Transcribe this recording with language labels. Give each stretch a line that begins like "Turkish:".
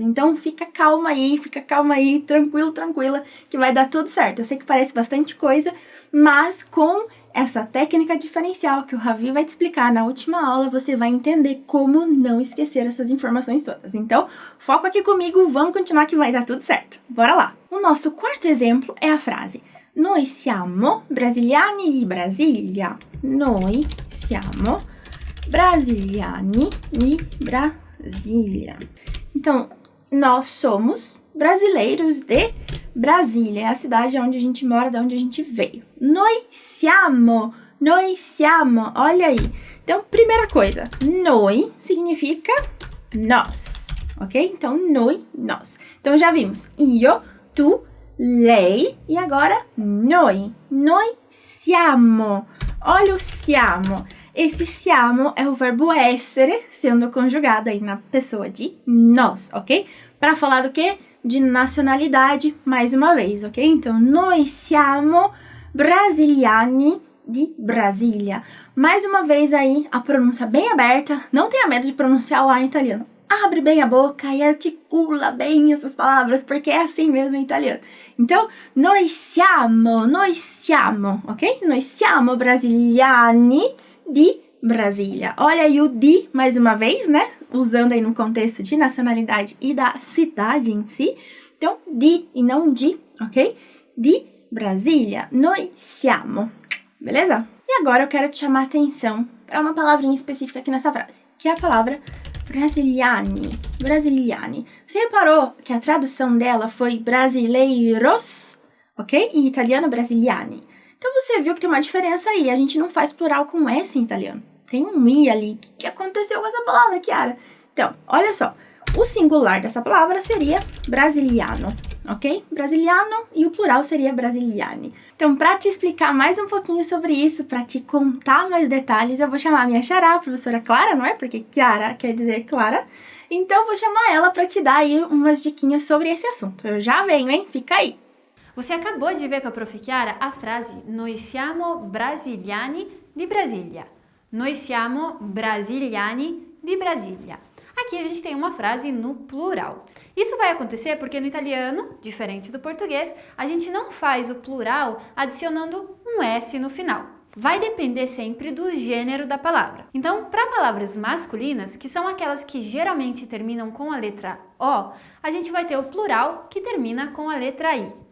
Portuguese: Então, fica calma aí, tranquilo, tranquila, que vai dar tudo certo. Eu sei que parece bastante coisa, mas com essa técnica diferencial que o Ravi vai te explicar na última aula, você vai entender como não esquecer essas informações todas. Então, foco aqui comigo, vamos continuar que vai dar tudo certo. Bora lá! O nosso quarto exemplo é a frase
Italian: Noi siamo brasiliani di Brasília. Noi siamo brasiliani di Brasília.
Portuguese: Então, nós somos brasileiros de Brasília, é a cidade onde a gente mora, de onde a gente veio.
Italian: Noi siamo,
Portuguese: olha aí. Então, primeira coisa, noi significa nós, ok? Então, noi, nós. Então, já vimos io, tu, lei e agora noi.
Italian: Noi siamo.
Portuguese: Olha o siamo. Esse siamo é o verbo essere sendo conjugado aí na pessoa de nós, ok? Para falar do quê? De nacionalidade, mais uma vez, ok?
Italian: Então, noi siamo brasiliani di Brasília.
Portuguese: Mais uma vez aí, a pronúncia bem aberta. Não tenha medo de pronunciar o A em italiano. Abre bem a boca e articula bem essas palavras, porque é assim mesmo em italiano. Então,
Italian: noi siamo,
Portuguese: ok?
Italian: Noi siamo brasiliani di Brasília.
Portuguese: Olha aí o di, mais uma vez, né? Usando aí no contexto de nacionalidade e da cidade em si. Então, di e não di, ok?
Italian: Di Brasília. Noi siamo.
Portuguese: Beleza? E agora eu quero te chamar a atenção para uma palavrinha específica aqui nessa frase, que é a palavra brasiliani. Brasiliani. Você reparou que a tradução dela foi brasileiros, ok? Em italiano, brasiliani. Então você viu que tem uma diferença aí. A gente não faz plural com S em italiano. Tem um I ali. O que aconteceu com essa palavra, Chiara? Então, olha só. O singular dessa palavra seria brasiliano, ok? Brasiliano e o plural seria brasiliani. Então, para te explicar mais um pouquinho sobre isso, para te contar mais detalhes, eu vou chamar a minha xará, a professora Clara, não é? Porque Chiara quer dizer Clara. Então, vou chamar ela para te dar aí umas diquinhas sobre esse assunto. Eu já venho, hein? Fica aí! Você acabou de ver com a Prof.
Italian: Chiara
Portuguese: a frase
Italian: Noi siamo brasiliani di Brasília. Noi siamo brasiliani di Brasília.
Portuguese: Aqui a gente tem uma frase no plural. Isso vai acontecer porque no italiano, diferente do português, a gente não faz o plural adicionando um S no final. Vai depender sempre do gênero da palavra. Então, para palavras masculinas, que são aquelas que geralmente terminam com a letra O, a gente vai ter o plural que termina com a letra I.